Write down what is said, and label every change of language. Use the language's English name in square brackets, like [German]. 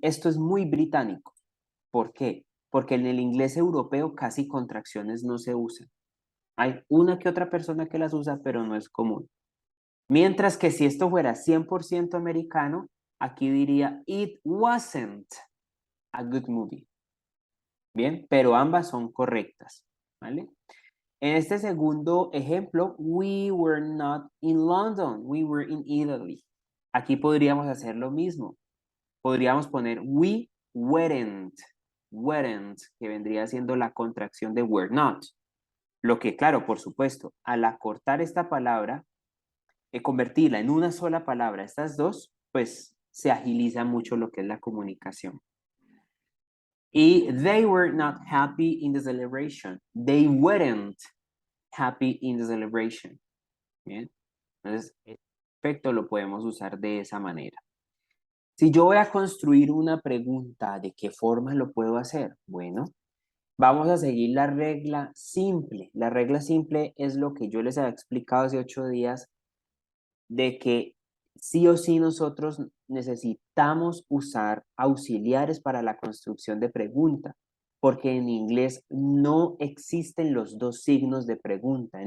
[Spanish] Esto es muy británico. ¿Por qué? Porque en el inglés europeo casi contracciones no se usan. Hay una que otra persona que las usa, pero no es común. Mientras que si esto fuera 100% americano, aquí diría, [English] it wasn't a good movie. [Spanish] Bien, pero ambas son correctas, ¿vale? En este segundo ejemplo, [English] we were not in London, we were in Italy. [Spanish] Aquí podríamos hacer lo mismo. Podríamos poner [English] we weren't, [Spanish] que vendría siendo la contracción de were not. Lo que, claro, por supuesto, al acortar esta palabra, convertirla en una sola palabra, estas dos, pues se agiliza mucho lo que es la comunicación. [English] Y they were not happy in the celebration. They weren't happy in the celebration. [Spanish] Bien. Entonces, el perfecto lo podemos usar de esa manera. Si yo voy a construir una pregunta, ¿de qué forma lo puedo hacer? Bueno, vamos a seguir la regla simple. La regla simple es lo que yo les había explicado hace 8 días, de que sí o sí nosotros necesitamos usar auxiliares para la construcción de pregunta, porque en inglés no existen los dos signos de pregunta.